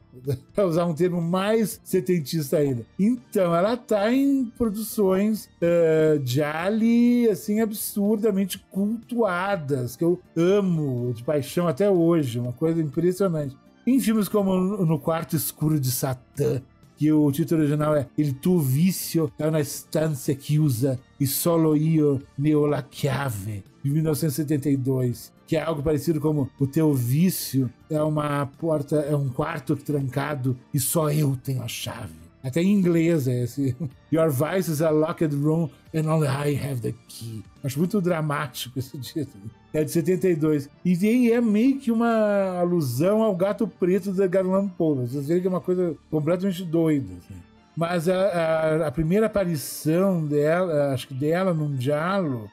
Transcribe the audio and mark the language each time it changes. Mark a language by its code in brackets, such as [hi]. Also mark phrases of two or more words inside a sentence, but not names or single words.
[pt] Para usar um termo mais setentista ainda. Então, ela tá em produções gialli, assim, absurdamente cultuadas, que eu amo de paixão até hoje, uma coisa impressionante. Em filmes como No Quarto Escuro de Satã, que o título original é Il tuo vizio è una stanza chiusa e solo io ne ho la chiave, de 1972, que é algo parecido como O Teu Vício é uma porta, é um quarto trancado e só eu tenho a chave. Até em inglês é esse. [en] Your vice is a locked room and only I have the key. [pt] Acho muito dramático esse título. É de 72. E é meio que uma alusão ao Gato Preto da Edgar Allan Poe. Vocês veem que é uma coisa completamente doida. Assim. Mas a primeira aparição dela, acho que dela num giallo...